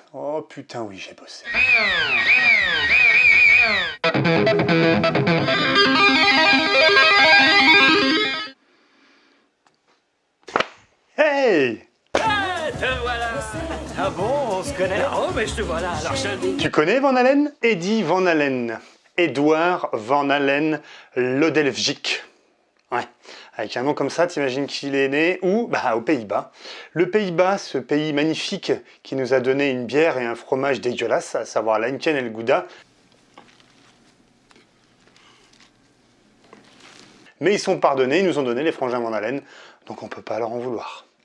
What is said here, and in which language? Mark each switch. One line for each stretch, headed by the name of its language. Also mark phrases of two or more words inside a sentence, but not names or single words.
French: Oh putain oui, j'ai bossé. Hey! Te voilà. Ah bon, on se connaît? Oh, mais je te voilà, alors je... Tu connais Van Halen? Eddie Van Halen. Edouard Van Halen Lodelfjic. Ouais, avec un nom comme ça, t'imagines qu'il est né où? Bah, aux Pays-Bas. Le Pays-Bas, ce pays magnifique qui nous a donné une bière et un fromage dégueulasse, à savoir l'Heineken et le Gouda. Mais ils sont pardonnés, ils nous ont donné les frangins Van Halen, donc on peut pas leur en vouloir.